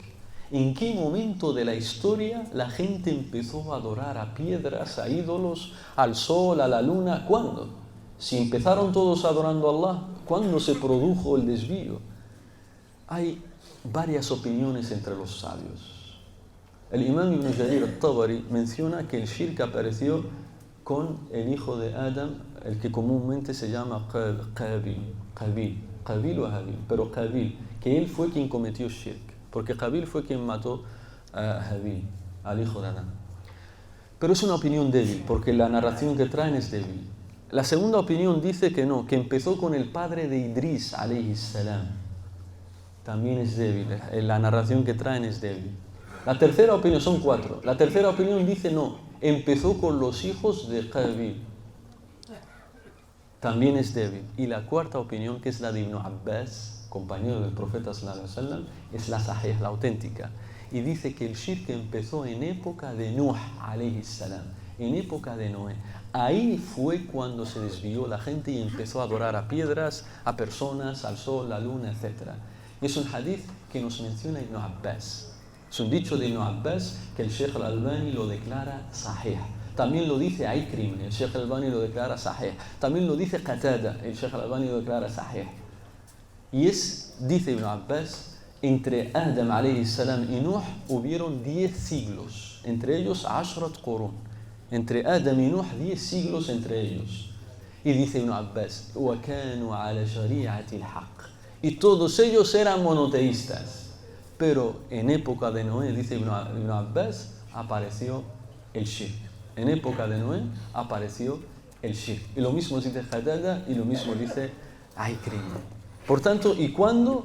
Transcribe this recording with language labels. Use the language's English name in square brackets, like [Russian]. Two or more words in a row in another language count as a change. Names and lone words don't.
[Spanish] ¿En qué momento de la historia la gente empezó a adorar a piedras, a ídolos, al sol, a la luna? ¿Cuándo? Si empezaron todos adorando a Allah, ¿cuándo se produjo el desvío? Hay varias opiniones entre los sabios. El imam Ibn Jarir al-Tabari menciona que el shirk apareció con el hijo de Adam, el que comúnmente se llama Qabil o Habil, pero Qabil, que él fue quien cometió shirk, porque Qabil fue quien mató a Habil, al hijo de Adán. Pero es una opinión débil, porque la narración que traen es débil. La segunda opinión dice que no, que empezó con el padre de Idris, [Arabic] عليه السلام. [Spanish] También es débil, la narración que traen es débil. La tercera opinión, son 4. La tercera opinión dice no, empezó con los hijos de Qabil. También es débil. Y la cuarta opinión, que es la de Ibn Abbas, compañero del profeta [Arabic] صلى الله عليه وسلم, [Spanish] es la sahih, la auténtica. Y dice que el shirk empezó en época de Nuh, [Arabic] عليه السلام, [Spanish] en época de Noé. Ahí fue cuando se desvió la gente y empezó a adorar a piedras, a personas, al sol, la luna, etc. Y es un hadith que nos menciona Ibn Abbas. Es un dicho de Ibn Abbas que el Sheikh al-Albani lo declara sahih. También lo dice Ikrim, el Sheikh al-Albani lo declara sahih. También lo dice Qatada, el Sheikh al-Albani lo declara sahih. Y dice Ibn Abbas, entre Adam [Arabic] عليه السلام [Spanish] y Nuh hubieron 10 siglos, entre ellos 10 qurun. Entre Adam y Nuh 10 siglos entre ellos. Y dice Ibn Abbas, [Arabic] وَكَانُوا عَلَى شَرِيعَةِ الْحَقِّ. [Spanish] Y todos ellos eran monoteístas. Pero en época de Noé, dice Ibn Abbas, apareció el shirk. En época de Noé apareció el shirk. Y lo mismo dice Qatada y lo mismo dice Ikrim. Por tanto, ¿y cuándo?